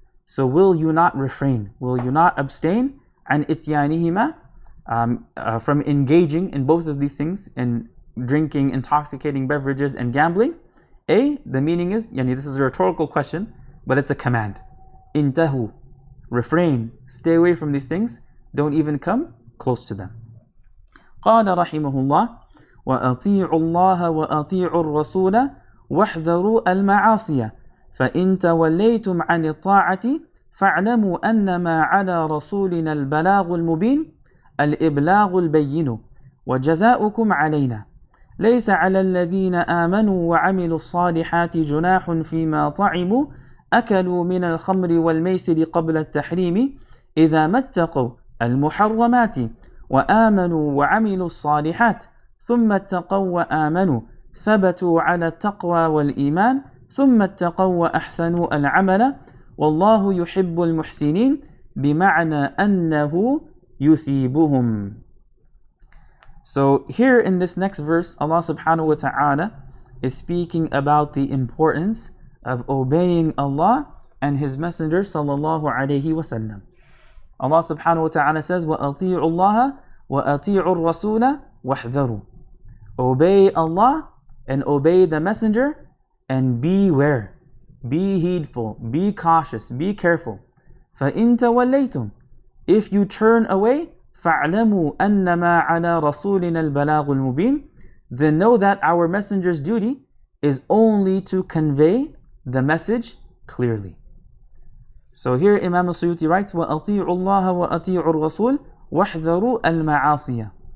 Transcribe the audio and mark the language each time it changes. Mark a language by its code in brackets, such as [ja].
[en] So will you not refrain, will you not abstain عن إتيانهما, from engaging in both of these things, in drinking intoxicating beverages and gambling? The meaning is, this is a rhetorical question, but it's a command. Intahu, refrain, stay away from these things, don't even come close to them. [ar] قال رحمه الله وأطيعوا الله وأطيعوا الرسول واحذروا المعاصي فإن توليتم عن الطاعة فاعلموا أنما على رسولنا البلاغ المبين الإبلاغ البين وجزاؤكم علينا ليس على الذين آمنوا وعملوا الصالحات جناح فيما طعموا أكلوا من الخمر والميسر قبل التحريم إذا ما اتقوا المحرمات وآمنوا وعملوا الصالحات ثم اتقوا وآمنوا ثبتوا على التقوى والإيمان ثم اتقوا وأحسنوا العمل والله يحب المحسنين بمعنى أنه يثيبهم. [en] So here in this next verse, Allah subhanahu wa ta'ala is speaking about the importance of obeying Allah and His Messenger sallallahu alayhi wa sallam. Allah subhanahu wa ta'ala says, وَأَطِيعُوا اللَّهَ وَأَطِيعُوا الرَّسُولَ وَاحْذَرُوا. Obey Allah and obey the Messenger and beware, be heedful, be cautious, be careful. [ar] فَإِن تَوَلَّيْتُمْ. If you turn away, فَاعْلَمُوا أَنَّمَا عَلَى رَسُولِنَا الْبَلَاغُ الْمُبِينَ. [en] Then know that our Messenger's duty is only to convey the message clearly. [ar] So here Imam al-Suyuti writes, وَأَطِيعُوا اللَّهَ وَأَطِيعُوا الرَّسُولَ وَاحْذَرُوا الْمَعَاصِيَ.